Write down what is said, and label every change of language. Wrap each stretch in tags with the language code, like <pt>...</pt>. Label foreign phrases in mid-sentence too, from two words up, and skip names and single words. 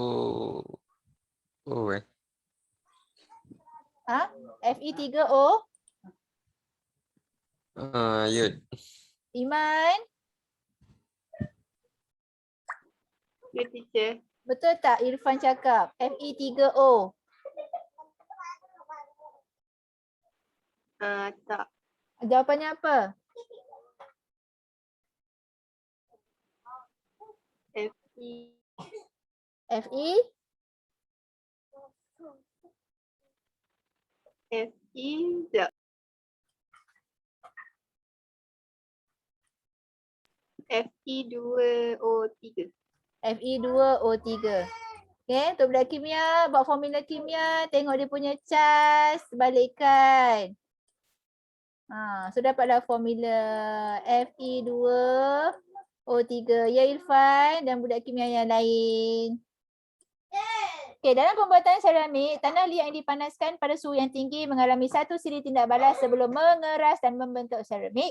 <ms>Fe3O. Yud. Iman, Ya, teacher. betul tak Irfan cakap? Fe3O. Tak. Jawapannya apa? Fe. Fe? Fe. Sekejap. Fe2O3. Fe2O3. Okay, untuk budak kimia, buat formula kimia, tengok dia punya cas, balikkan. So dapatlah formula Fe2O3. Ya Irfan dan budak kimia yang lain. Okay, dalam pembuatan seramik, tanah liat yang dipanaskan pada suhu yang tinggi mengalami satu siri tindak balas sebelum mengeras dan membentuk seramik.</ms>